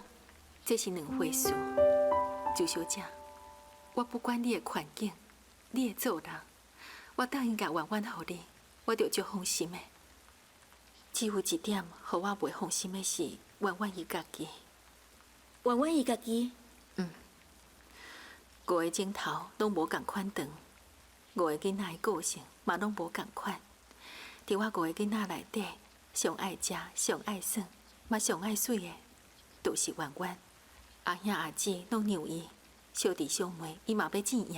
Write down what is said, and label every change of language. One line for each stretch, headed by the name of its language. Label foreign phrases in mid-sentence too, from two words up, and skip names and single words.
Min Nan Chinese: 这是两回事，周小姐。我不管你的环境，你的做人，我答应甲婉婉互你，我就足放心的。只有一点，互我袂放心的是婉婉伊家己。婉婉伊家己？五个钟头拢无共款长，五个囡仔的个性嘛拢无共款。伫我五个囡仔内底，上爱食、上爱耍，嘛上爱水的，就是婉婉。阿兄阿姊拢让伊。小弟小妹，伊嘛要怎样？